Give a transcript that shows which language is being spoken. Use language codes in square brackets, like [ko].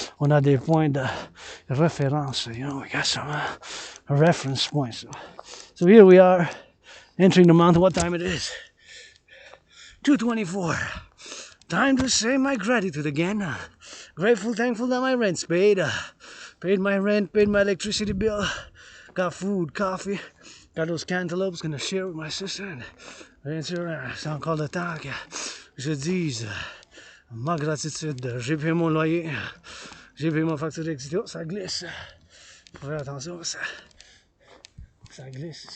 [fr] On a des points de référence. [en] You know, we got some reference points. So here we are, entering the mountain. What time it is? 2:24. Time to say my gratitude again. Grateful, thankful that my rent's paid. Paid my rent, paid my electricity bill. Got food, coffee. Got those cantaloupes, gonna share with my sister. And [fr] bien sûr, c'est encore le temps que je dise Ma gratitude, j'ai payé mon loyer, j'ai payé ma facture d'électricité. Oh, ça glisse. Faut faire attention, ça glisse.